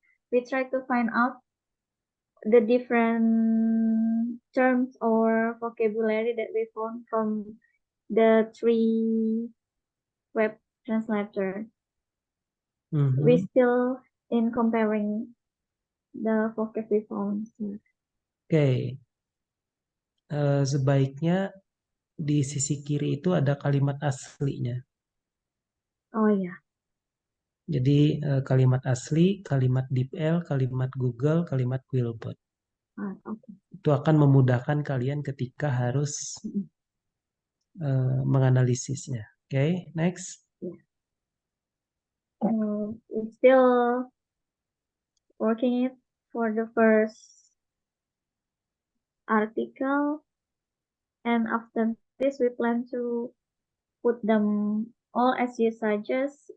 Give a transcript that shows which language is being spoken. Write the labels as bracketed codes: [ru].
[en] We try to find out the different terms or vocabulary that we found from the 3 web translator. We Mhm. still in comparing the vocab we found. Oke. [id] Sebaiknya di sisi kiri itu ada kalimat aslinya. Oh ya. Jadi kalimat asli, kalimat DeepL, kalimat Google, kalimat Quillbot. Okay. Itu akan memudahkan kalian ketika harus menganalisisnya. Oke, next. [en] We're still working it for the first article, and after this we plan to put them all as you suggest.